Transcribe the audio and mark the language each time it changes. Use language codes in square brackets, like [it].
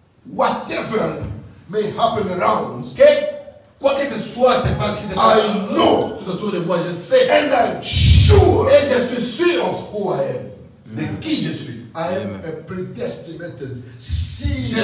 [en] Whatever may happen around. [fr] Quoi que ce soit, c'est pas qui se [en] I [fr] passe [en] know. [fr] tout autour de moi, je sais. [en] And I'm sure [fr] Et je suis sûr [en] of who I am. [fr] de qui je suis. [en] I am a predestinated seed